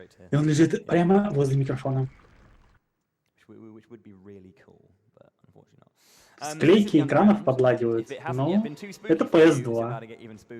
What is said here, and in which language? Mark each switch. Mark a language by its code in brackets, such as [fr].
[ru] И он лежит прямо возле микрофона. [en] Which would be really cool, but unfortunately not. [ru] Склейки экранов подлагивают, но это PS2.